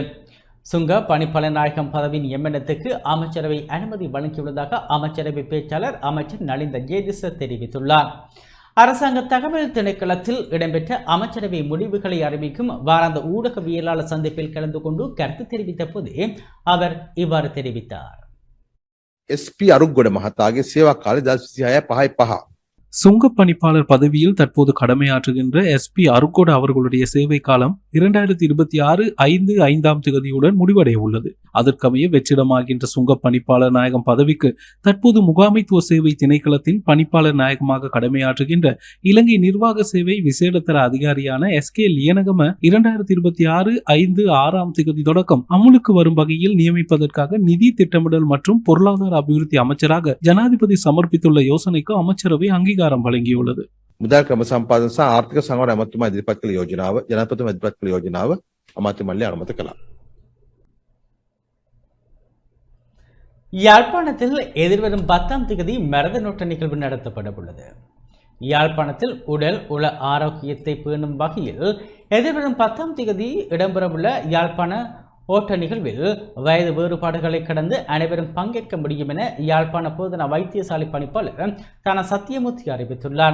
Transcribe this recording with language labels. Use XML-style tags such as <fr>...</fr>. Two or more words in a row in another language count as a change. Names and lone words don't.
<ta>சுங்க பணிப்பாளர் நாயகம் பதவி நியமனத்துக்கு அமைச்சரவை அனுமதி வழங்கியுள்ளதாக அமைச்சரவை பேச்சாளர் அமைச்சர் நலிந்த ஜேதிச தெரிவித்துள்ளார். அரசாங்க தகவல் திணைக்களத்தில் இடம்பெற்ற அமைச்சரவை முடிவுகளை அறிவிக்கும் வாராந்த ஊடகவியலாளர் சந்திப்பில் கலந்து கொண்டு கருத்து தெரிவித்த போதே அவர் இவ்வாறு தெரிவித்தார்.</ta> <si>SP අරුග්ගොඩ මහතාගේ සේවා කාලය 2026</si> <ta>சுங்க பணிப்பாளர் பதவியில் தற்போது கடமையாற்றுகின்ற SP அருக்கோடு அவர்களுடைய சேவை காலம் 2026 5/5 முடிவடைய உள்ளது. அதற்கமைய வெற்றிடமாகின்ற சுங்க பணிப்பாளர் நாயகம் பதவிக்கு தற்போது முகாமைத்துவ சேவை திணைக்களத்தின் பணிப்பாளர் நாயகமாக கடமையாற்றுகின்ற இலங்கை நிர்வாக சேவை விசேடத்தர அதிகாரியான SK லியனகம 2026 5/6 தொடக்கம் அமுலுக்கு வரும் வகையில் நியமிப்பதற்காக நிதி திட்டமிடல் மற்றும் பொருளாதார அபிவிருத்தி அமைச்சராக ஜனாதிபதி சமர்ப்பித்துள்ள யோசனைக்கு அமைச்சரவை அங்கீகாரம் வழங்கியுள்ளது.</ta> <si>මුදල් ක්‍රම සම්පාදන සහ ආර්ථික සංවර්ධන අමාත්‍යතුමා ඉදිරිපත් කළ යෝජනාව ජනාධිපතිතුමා ඉදිරිපත් කළ යෝජනාව අමාත්‍ය මණ්ඩලය අනුමත කළා.</si> <ta>யாழ்ப்பாணத்தில் எதிர்வரும் 10ஆம் தேதி மரதநோட்ட நிகழ்வு நடத்தப்பட உள்ளது. யாழ்ப்பாணத்தில் உடல் உள ஆரோக்கியத்தை பேணும் வகையில் எதிர்வரும் 10ஆம் தேதி இடம்பெறவுள்ள யாழ்ப்பாண ஓட்ட நிகழ்வில் வயது வேறுபாடுகளை கடந்து அனைவரும் பங்கேற்க முடியும் என யாழ்ப்பாண போதனா வைத்தியசாலை பணிப்பாளர் தான சத்தியமூர்த்தி அறிவித்துள்ளார்.</ta>